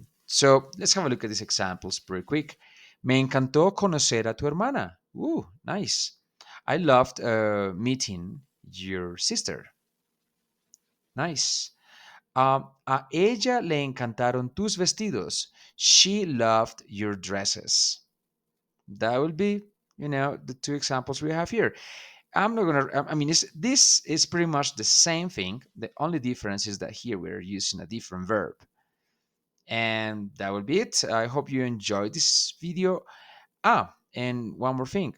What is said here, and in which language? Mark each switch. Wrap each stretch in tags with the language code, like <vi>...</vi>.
<en>So let's have a look at these examples pretty quick.</en> <es>Me encantó conocer a tu hermana.</es> <en>Nice. I loved meeting your sister. Nice.</en> <es>A ella le encantaron tus vestidos.</es> <en>She loved your dresses. That will be, the two examples we have here. I'm not gonna. I mean, this is pretty much the same thing. The only difference is that here we're using a different verb, and that will be it. I hope you enjoyed this video. And one more thing.</en>